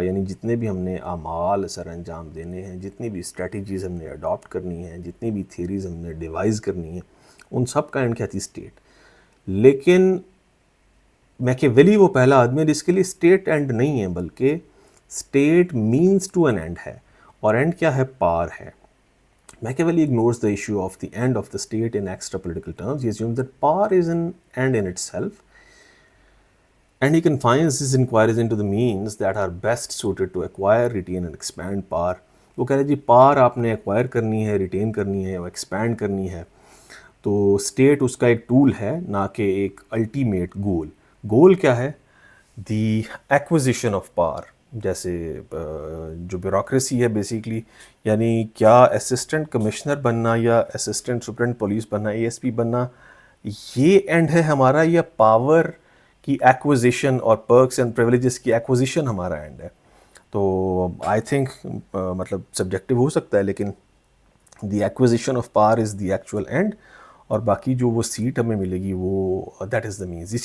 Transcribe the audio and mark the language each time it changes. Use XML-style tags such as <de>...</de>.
<ur>یعنی جتنے بھی ہم نے اعمال سر انجام دینے ہیں، جتنی بھی اسٹریٹجیز ہم نے اڈاپٹ کرنی ہیں، جتنی بھی تھیریز ہم نے ڈیوائز کرنی ہیں، ان سب کا اینڈ کیا تھی؟ اسٹیٹ. لیکن میکیویلی وہ پہلا آدمی ہے جس کے لیے اسٹیٹ اینڈ نہیں ہے بلکہ state</ur> <en>means to an end</en> <ur>ہے. اور اینڈ کیا ہے؟ پار ہے.</ur> <en>Machiavelli ignores the issue of the end of the state in extra political terms. He assumes that power is an end in itself, and he confines his inquiries into the means that are best suited to acquire, retain and expand power.</en> <ur>وہ کہہ رہے جی پار آپ نے acquire کرنی ہے، ریٹین کرنی ہے اور ایکسپینڈ کرنی ہے تو اسٹیٹ اس کا ایک ٹول ہے، نہ کہ ایک الٹیمیٹ گول. گول کیا ہے؟</ur> <en>The acquisition of power.</en> <ur>جیسے جو بیوروکریسی ہے بیسیکلی، یعنی کیا اسسٹنٹ کمشنر بننا یا اسسٹنٹ سپرنٹ پولیس بننا، اے ایس پی بننا، یہ اینڈ ہے ہمارا، یا پاور کی ایکوزیشن اور پرکس اینڈ پریولیجز کی ایکوزیشن ہمارا اینڈ ہے؟ تو</ur> <en>I think</en> <ur>مطلب سبجیکٹیو ہو سکتا ہے، لیکن</ur> <en>the acquisition of power is the actual end,</en> <ur>اور باقی جو وہ سیٹ ہمیں ملے گی وہ</ur> <en>That is the means.</en>